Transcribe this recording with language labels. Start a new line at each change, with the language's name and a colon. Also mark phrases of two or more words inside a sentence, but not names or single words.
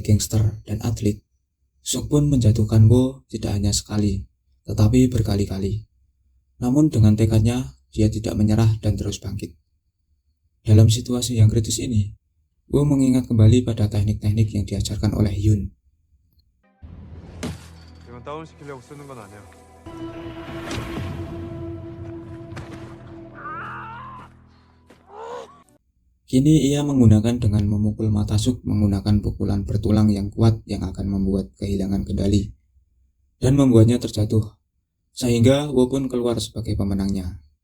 Indonesian: gangster dan atlet, Suk pun menjatuhkan Woo tidak hanya sekali, tetapi berkali-kali. Namun dengan tekadnya, dia tidak menyerah dan terus bangkit. Dalam situasi yang kritis ini, Woo mengingat kembali pada teknik-teknik yang diajarkan oleh Hyun.
Korean: 이건 다운시키려고 쓰는 건 아니야.
Indonesian: Kini ia menggunakan dengan memukul mata Suk menggunakan pukulan bertulang yang kuat yang akan membuat kehilangan kendali dan membuatnya terjatuh, sehingga Woo pun keluar sebagai pemenangnya.